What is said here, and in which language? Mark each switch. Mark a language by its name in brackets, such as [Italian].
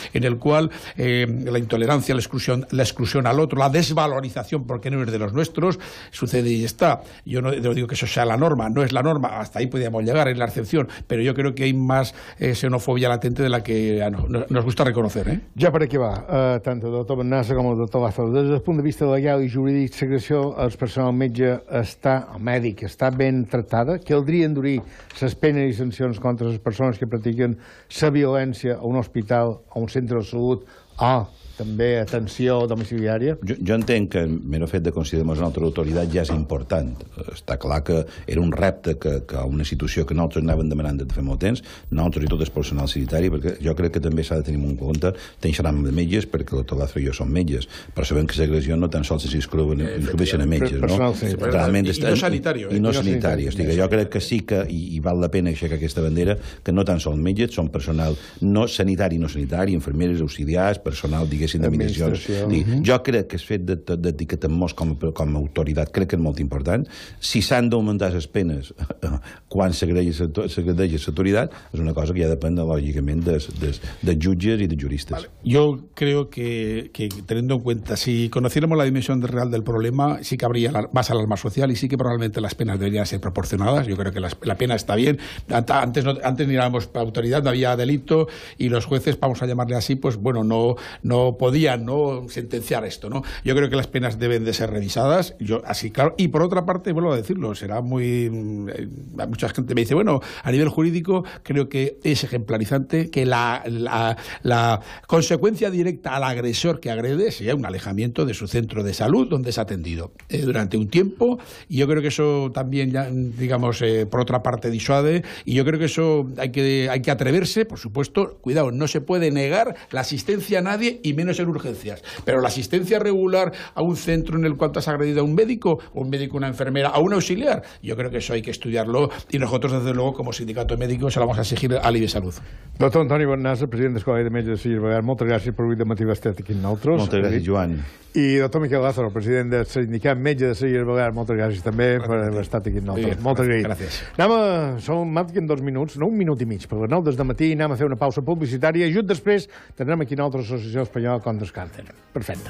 [Spanish] En el cual la intolerancia, la exclusión al otro, la desvalorización porque no es de los nuestros, sucede y está. Yo no digo que eso sea la norma, no es la norma, hasta ahí podríamos llegar, es la excepción, pero yo creo que hay más xenofobia latente de la que nos gusta reconocer. [Catalan] Ja per aquí va, tant el doctor Bernasi com el doctor Lazo. Des del punt de vista legal i jurídic, segregació, el personal metge mèdic està ben tractada? Caldria endurir les penes i sancions contra les persones que practiquen la violència a un hospital, a un centre de salut, també atenció domiciliària? Jo entenc que el mero fet de considerar una altra autoritat ja és important. Està clar que era un repte que una situació que nosaltres anàvem demanant de fer molt temps, nosaltres i tot el personal sanitari, perquè jo crec que també s'ha de tenir en compte, xerram de metges, perquè el doctor Lazo i jo som metges, però sabem que l'agressió no tan sols s'inscriveixen a metges, no? I no sanitari. I no sanitari. Jo crec que sí que, i val la pena aixecar aquesta bandera, que no tan sols metges, són personal no sanitari, infermeres, auxiliars, personal, d'administració. Jo crec que el fet d'etiquetar-nos com a autoritat crec que és molt important. Si s'han d'augmentar les penes quan s'agredeix l'autoritat és una cosa que ja depèn lògicament de jutges i de juristes. [Spanish] Yo creo que teniendo en cuenta, si conociéramos la dimensión real del problema, sí que habría más alarma social y sí que probablemente las penas deberían ser proporcionadas. Yo creo que la pena está bien. Antes mirábamos autoridad, no había delito y los jueces, vamos a llamarle así, pues bueno, no podían, ¿no?, sentenciar esto, ¿no? Yo creo que las penas deben de ser revisadas, yo así claro, y por otra parte, vuelvo a decirlo, será muy... mucha gente me dice, bueno, a nivel jurídico creo que es ejemplarizante que la consecuencia directa al agresor que agrede sea un alejamiento de su centro de salud donde es atendido durante un tiempo, y yo creo que eso también, ya, digamos, por otra parte disuade, y yo creo que eso hay que atreverse, por supuesto, cuidado, no se puede negar la asistencia a nadie y menos en urgencias, pero la asistencia regular a un centro en el cual te has agredido a un médico, o un médico, una enfermera, a un auxiliar, yo creo que eso hay que estudiarlo, y nosotros desde luego como sindicato médico se lo vamos a exigir a l'IBE Salud. [Catalan] Doctor Antoni Bonnasa, president del Col·legi de Metges de Silla i Llobregat, moltes gràcies per avui de matí estar aquí amb nosaltres. Moltes gràcies, Joan. I doctor Miquel Lázaro, president del sindicat Metges de Silla i Llobregat, moltes gràcies també per haver estat aquí amb nosaltres. Moltes gràcies. Som en 2 minuts, no, 1 minut i mig, per les 9 del matí anem a fer una pausa publicitària i just després tindrem aquí una altra associació espanyola contra el càncer. Perfecte.